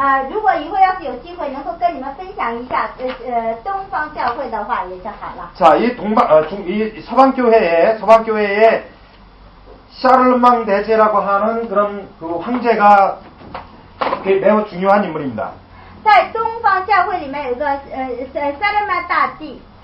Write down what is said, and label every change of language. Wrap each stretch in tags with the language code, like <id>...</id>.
<zh>如果以后要是有机会能够跟你们分享一下东方教会的话，也就好了。</zh> <ko>자, 이 서방교회에 샤를망 대제라고 하는 그런 그 황제가 매우 중요한 인물입니다.</ko> <zh>在东方教会里面有个萨勒曼大帝。</zh>